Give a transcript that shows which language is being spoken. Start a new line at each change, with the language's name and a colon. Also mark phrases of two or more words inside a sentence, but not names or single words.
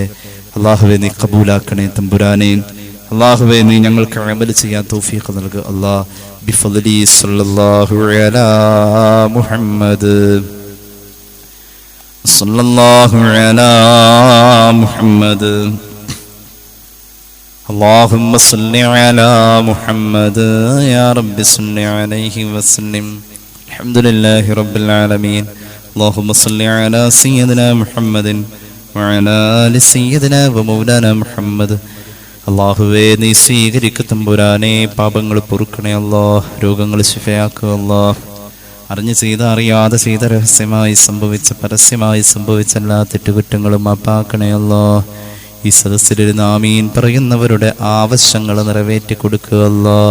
Malayalam: അള്ളാഹുവെ നീ കബൂലാക്കണേ തമ്പുരാനെ. അള്ളാഹുവെ നീ ഞങ്ങൾക്ക് അമൽ ചെയ്യാൻ തൗഫീഖ് നൽകുക.
Arabic: الله بفضل صلى الله على محمد صلى الله على محمد اللهم صل على محمد يا رب صل عليه وسلم. الحمد لله رب العالمين. اللهم صل على سيدنا محمد وعلى آل سيدنا ومولانا محمد.
Malayalam: അല്ലാഹുവേ നീ സ്വീകരിക്കു തമ്പുരാനെ. പാപങ്ങൾ പൊറുക്കണേ അല്ലാഹ്. രോഗങ്ങൾ ശിഫയാക്കുക അല്ലാഹ്. അറിഞ്ഞു ചെയ്ത അറിയാതെ ചെയ്ത രഹസ്യമായി സംഭവിച്ച പരസ്യമായി സംഭവിച്ച എല്ലാ തെറ്റുകുറ്റങ്ങളും മാപ്പാക്കണേ അല്ലാഹ്. ഈ സദസ്സിലിരുന്ന് ആമീൻ പറയുന്നവരുടെ ആവശ്യങ്ങൾ നിറവേറ്റി കൊടുക്കുക അല്ലാഹ്.